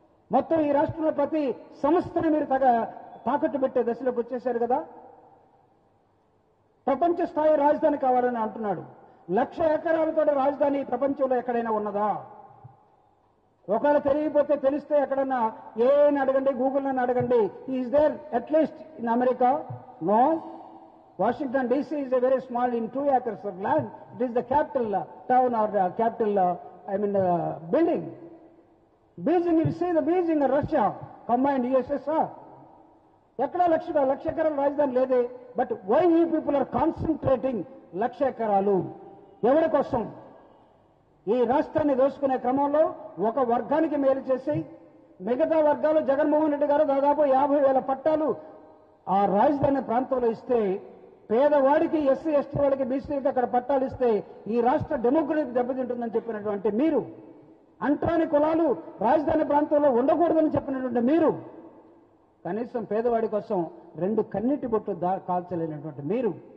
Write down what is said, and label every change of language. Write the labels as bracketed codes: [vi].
[te] మొత్తం ఈ రాష్ట్రంలో ప్రతి సంస్థని మీరు తాకట్టు పెట్టే దశలోకి వచ్చేశారు కదా. ప్రపంచ స్థాయి రాజధాని కావాలని అంటున్నాడు. 1,00,000 ఎకరాలతో రాజధాని ప్రపంచంలో ఎక్కడైనా ఉన్నదా? ఒకవేళ తెలియకపోతే తెలిస్తే ఎక్కడన్నా ఏని అడగండి, గూగుల్ అని అడగండి. [en] Is there at least in America? No. Washington DC is a very small, in 2 acres of land. It is the capital town or the capital, building. Beijing, you see the Beijing and Russia combined USSR. [te] ఎక్కడా 1,00,000 ఎకరాల రాజధాని లేదే. [en] but why you people are concentrating 1,00,000 [te] ఎకరాలు? ఎవరి కోసం? ఈ రాష్ట్రాన్ని దోచుకునే క్రమంలో ఒక వర్గానికి మేలు చేసి మిగతా వర్గాలు జగన్మోహన్ రెడ్డి గారు దాదాపు 50,000 పట్టాలు ఆ రాజధాని ప్రాంతంలో ఇస్తే, పేదవాడికి ఎస్సీ ఎస్టీ వాడికి బీసీకి అక్కడ పట్టాలు ఇస్తే ఈ రాష్ట్ర డెమోక్రసీ దెబ్బతింటుందని చెప్పినటువంటి మీరు, అంటరాని కులాలు రాజధాని ప్రాంతంలో ఉండకూడదని చెప్పినటువంటి మీరు, కనీసం పేదవాడి కోసం 2 కన్నీటి బొట్టు కాల్చలేనటువంటి మీరు,